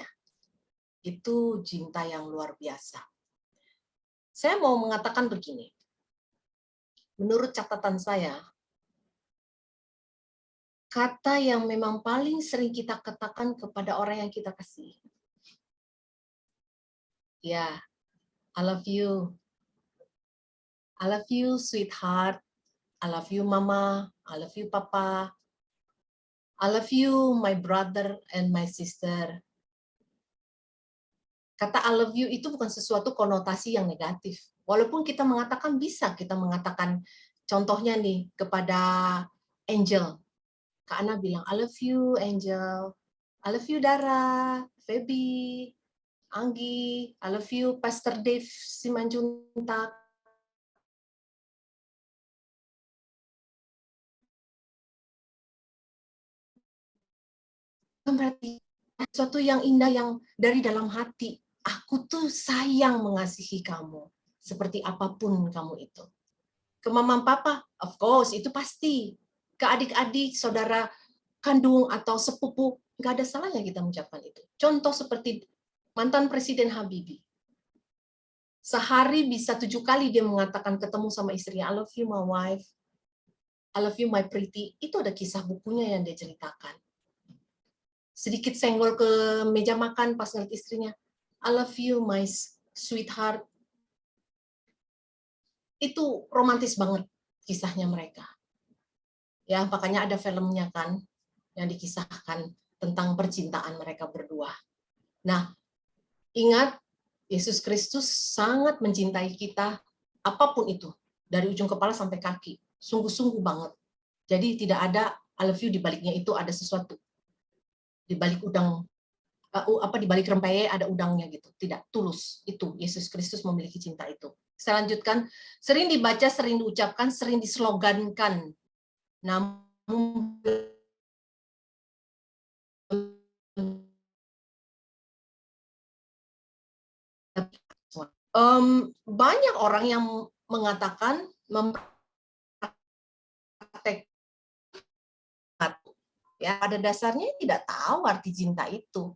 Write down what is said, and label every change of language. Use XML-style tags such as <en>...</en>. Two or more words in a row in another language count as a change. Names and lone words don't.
<id>Itu cinta yang luar biasa. Saya mau mengatakan begini. Menurut catatan saya, kata yang memang paling sering kita katakan kepada orang yang kita kasih, ya,</id> <en>I love you. I love you, sweetheart. I love you, mama. I love you, papa. I love you, my brother and my sister.</en> <id>Kata</id> <en>I love you</en> <id>itu bukan sesuatu konotasi yang negatif. Walaupun kita mengatakan, bisa kita mengatakan, contohnya nih, kepada Angel. Kak Ana bilang,</id> <en>I love you, Angel. I love you, Dara, Feby, Anggi. I love you, Pastor Dave Simanjuntak.</en> <id>Berarti sesuatu yang indah yang dari dalam hati. Aku tuh sayang mengasihi kamu. Seperti apapun kamu itu. Ke mama papa,</id> <en>of course,</en> <id>itu pasti. Ke adik-adik, saudara kandung atau sepupu, nggak ada salahnya kita mengucapkan itu. Contoh seperti mantan Presiden Habibie. Sehari bisa 7 kali dia mengatakan ketemu sama istrinya,</id> <en>I love you my wife, I love you my pretty.</en> <id>Itu ada kisah bukunya yang dia ceritakan. Sedikit senggol ke meja makan pas ngeliat istrinya,</id> <en>I love you my sweetheart.</en> <id>Itu romantis banget kisahnya mereka. Ya, makanya ada filmnya kan yang dikisahkan tentang percintaan mereka berdua. Nah, ingat Yesus Kristus sangat mencintai kita apapun itu, dari ujung kepala sampai kaki. Sungguh-sungguh banget. Jadi tidak ada</id> <en>I love you</en> <id>di baliknya itu ada sesuatu. Di balik udang di balik rempeyek ada udangnya gitu. Tidak, tulus. Itu Yesus Kristus memiliki cinta itu. Saya lanjutkan, sering dibaca, sering diucapkan, sering dislogankan. Namun banyak orang yang mengatakan mempraktek ya pada dasarnya tidak tahu arti cinta itu.</id>